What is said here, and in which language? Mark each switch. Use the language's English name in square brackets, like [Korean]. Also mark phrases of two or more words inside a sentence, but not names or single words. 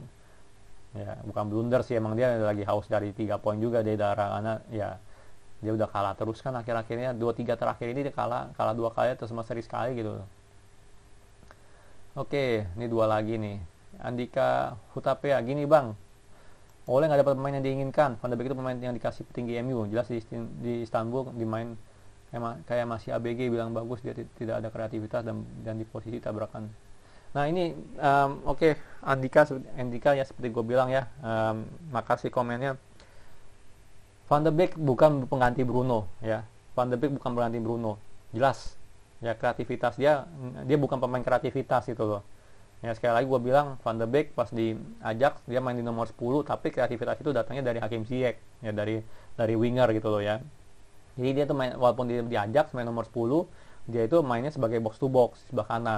[Indonesian] Ya, bukan blunder sih, emang dia lagi haus dari 3 poin juga dari darah, karena ya dia udah kalah terus kan akhir-akhirnya. 2-3 terakhir ini dia kalah 2 kali terus sama seri sekali gitu. Oke, ini 2 lagi nih. Andika Hutapea, gini bang, Oleh nggak dapat pemain yang diinginkan. Van de Beek itu pemain yang dikasih petinggi MU. Jelas di Istanbul dimain kayak masih ABG, bilang bagus, dia tidak ada kreativitas dan di posisi tabrakan. Nah ini oke, Andika ya, seperti gue bilang ya, makasih komennya. Van de Beek bukan pengganti Bruno ya. Van de Beek bukan pengganti Bruno. Jelas ya, kreativitas dia bukan pemain kreativitas itu loh. Ya sekali lagi gue bilang, Van de Beek pas di Ajax dia main di nomor 10, tapi kreativitas itu datangnya dari Hakim Ziyech ya, dari winger gitu loh ya. Jadi dia tuh main, walaupun di Ajax main nomor 10, dia itu mainnya sebagai [English] box to box [Indonesian] sebelah kanan.